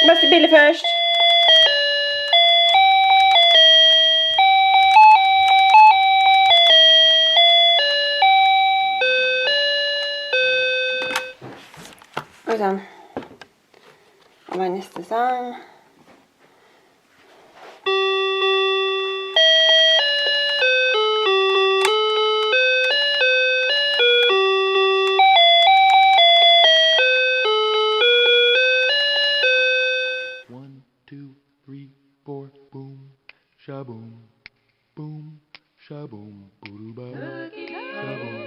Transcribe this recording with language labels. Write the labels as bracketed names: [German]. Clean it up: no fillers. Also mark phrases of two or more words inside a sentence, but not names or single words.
[Norwegian] bilde først. Oi sann. Hva er neste sang? [English] One, two, three, four, boom, shaboom, boom, shaboom, boo-doo-ba, shaboom.